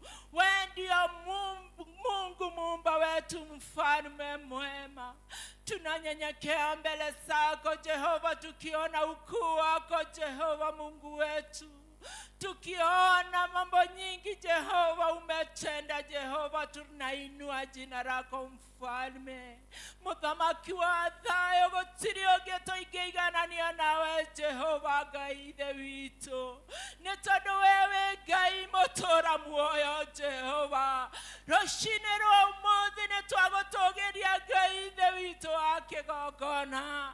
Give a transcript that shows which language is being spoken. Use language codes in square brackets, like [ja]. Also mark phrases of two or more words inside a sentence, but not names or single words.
[sw] Wewe ndio Mungu muumba wetu mfalme mwema. Tunanyenyekea mbele zako Jehova, tukiona ukuu wako Jehova Mungu wetu, tukiona mambo nyingi Jehova umetenda Jehova, tunainua jina lako mfalme. [ki] Muthamaki wa thayo gutiri ungi tuingiiganania nawe Jehova Ngai ithe witũ. Nĩ tondũ wewe Ngai mũtũra muoyo Jehova. Rũcinĩ rwa ũmũthĩ nĩ twagũtũgĩria Ngai ithe witũ wa kĩgongona.